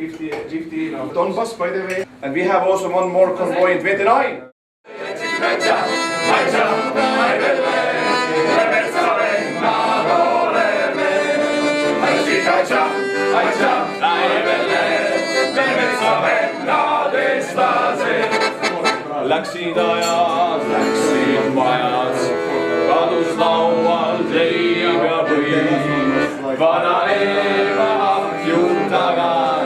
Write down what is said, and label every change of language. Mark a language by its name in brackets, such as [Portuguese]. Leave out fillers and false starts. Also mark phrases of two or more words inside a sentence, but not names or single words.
[English] 50 Donbass, by the way, and we have also one more convoy in 29. [Estonian] Läksid ajad, läksid majad, kadus laual leib ja võim, vana Eeva ahju tagad.